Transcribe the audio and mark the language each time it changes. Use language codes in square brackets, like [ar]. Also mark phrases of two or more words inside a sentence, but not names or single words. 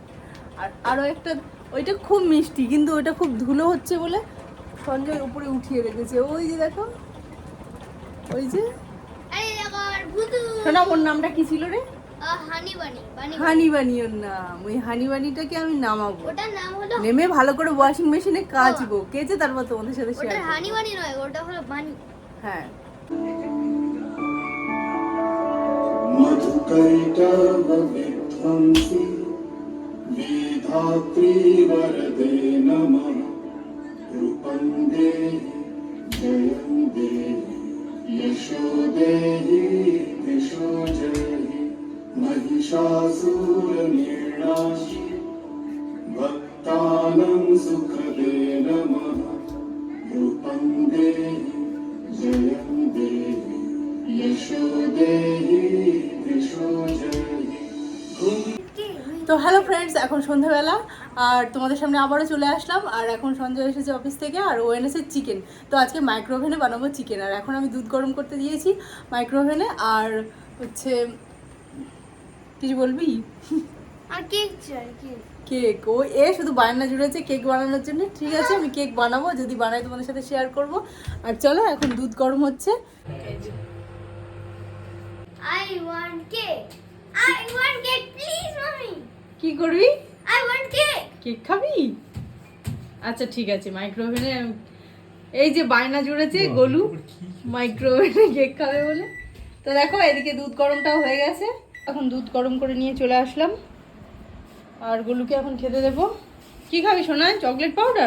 [bn] আর আরো একটা, ওইটা খুব মিষ্টি, কিন্তু ওইটা খুব ধুলো হচ্ছে বলে সঞ্জয় উপরে উঠিয়ে রেখেছে, ওই যে দেখো, ওই যে। আরে দেখো আমার ভূতু। শোনা, ওর নামটা কি ছিল রে? হানি বানি। হানি বানি ওর নাম। ওই হানি বানিটাকে আমি নামাবো, ওটার নাম হলো, নেমে ভালো করে [en] washing machine [bn] কাচবো, কেচে তারপর তোমাদের সাথে ওটা শেয়ার হানি বানি নয়, ওটা হলো বানি। হ্যাঁ। [sa] मधुकैटवविध्वंसि विधात्री वरदे नमः रूपं देहि जयं देहि यशो देहि दिशो जयहि महिषासुरनिर्णाशि भक्तानां सुखदे नमः रूपं देहि जयं देहि यशो देहि दिशो जयहि। [bn] তো [en] hello friends, [bn] এখন সন্ধ্যাবেলা, আর তোমাদের সামনে আবারও চলে আসলাম। আর এখন সঞ্জয় এসেছে অফিস থেকে, আর ও এনেছে চিকেন। তো আজকে মাইক্রোওভেনে বানাবো চিকেন, আর এখন আমি দুধ গরম করতে দিয়েছি মাইক্রোওভেনে। আর হচ্ছে কিছু বলবি? আর কেক চাই, কেক। কেক, ও শুধু বায়না জুড়েছে কেক বানানোর জন্য। ঠিক আছে, আমি কেক বানাবো, যদি বানাই তোমাদের সাথে শেয়ার করব। আর চলো, এখন দুধ গরম হচ্ছে। [en] I want cake. I want cake, please, mommy. [bn] কি করবি? [en] I want cake. [bn] কেক খাবি? আচ্ছা ঠিক আছে, মাইক্রোওভেনে এই যে বায়না জুড়েছে গোলু মাইক্রোওভেনে কেক খাবে বলে। তো দেখো, এদিকে দুধ গরমটাও হয়ে গেছে, এখন দুধ গরম করে নিয়ে চলে আসলাম। আর গোলুকে এখন খেতে দেবো। কি খাবি সোনা? [en] chocolate powder?